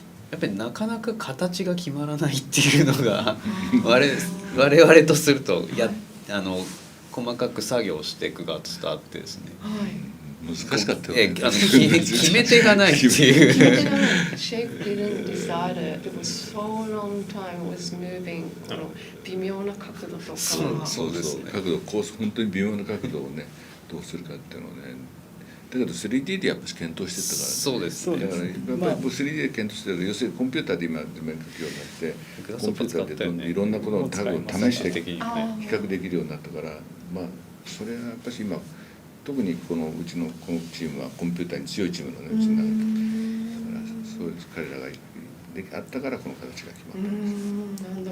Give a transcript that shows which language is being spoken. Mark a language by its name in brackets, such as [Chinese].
[Japanese] やっぱりなかなか形が決まらないっていうのが我々とすると細かく作業していく側としてあってですね。難しかったよね。決め手がないっていう。決め手がない。 [English] Shape didn't decide it. It was so long time was moving. [Japanese] この微妙な角度とか。そうですね。角度本当に微妙な角度をねどうするかっていうのをね。だけど 3D でやっぱり検討してたから、ね、そうですね。だからやっぱり 3D で検討してたから、要するにコンピューターで今図面描くようになって、コンピューターでいろんなことをタグを試して比較できるようになったから、まあそれはやっぱり今特にこのうちのこのチームはコンピューターに強いチームなのね、うちの中で。だからそういう彼らがあったからこの形が決まったんです。